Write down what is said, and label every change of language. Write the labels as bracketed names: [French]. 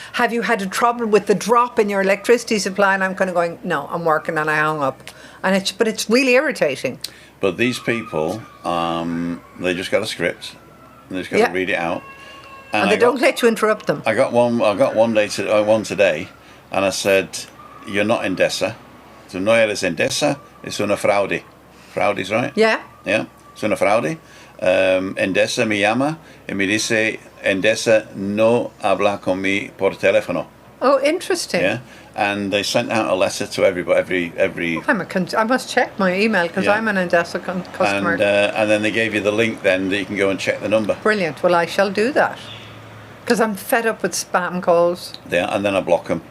[English] Have you had a trouble with the drop in your electricity supply? And I'm kind of going, no, I'm working, and I hung up. But it's really irritating. But these people, they just got a script, and they just got to read it out. And they don't let you interrupt them. I got one today, and I said, you're not Endesa. [Spanish] So no eres Endesa, es una fraude. [English] Fraude's right? Yeah. [Spanish] Yeah. Es una fraude. Endesa me llama y me dice, Endesa no habla con mí por teléfono. [English] Oh, interesting. Yeah. And they sent out a letter to everybody. I must check my email because I'm an Endesa customer. And then they gave you the link then that you can go and check the number. Brilliant. Well, I shall do that. Because I'm fed up with spam calls. Yeah, and then I block them.